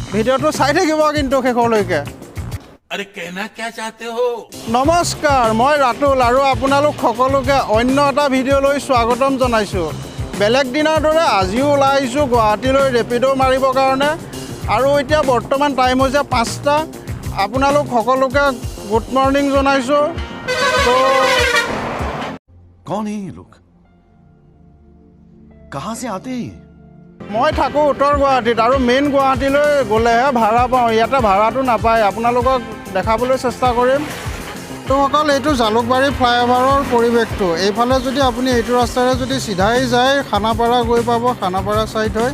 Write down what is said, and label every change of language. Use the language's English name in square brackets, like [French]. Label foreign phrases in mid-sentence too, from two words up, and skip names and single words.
[Assamese] ভিডিঅ'টো চাই থাকিব কিন্তু শেষলৈকে। [Hindi] अरे कहना क्या चाहते हो? [Assamese] নমস্কাৰ, মই ৰাতুল আৰু আপোনালোক সকলোকে অন্য এটা ভিডিঅ'লৈ স্বাগতম জনাইছোঁ। বেলেগ দিনৰ দৰে আজিও ওলাই আহিছোঁ গুৱাহাটীলৈ ৰেপিড' মাৰিবৰ কাৰণে। আৰু এতিয়া বৰ্তমান টাইম হৈছে 5টা। আপোনালোক সকলোকে [English] good morning [Assamese] জনাইছোঁ। তো [Hindi] कौन है ये लोग? कहाँ से आते हैं? [Assamese] মই থাকোঁ উত্তৰ গুৱাহাটীত আৰু মেইন গুৱাহাটীলৈ গ'লেহে ভাড়া পাওঁ। ইয়াতে ভাড়াটো নাপায়। আপোনালোকক দেখাবলৈ চেষ্টা কৰিম। তো অকল এইটো জালুকবাৰী ফ্লাইঅভাৰৰ পৰিৱেশটো। এইফালে যদি আপুনি এইটো ৰাস্তাৰে যদি চিধাই যায় খানাপাৰা গৈ পাব, খানাপাৰা ছাইড হয়।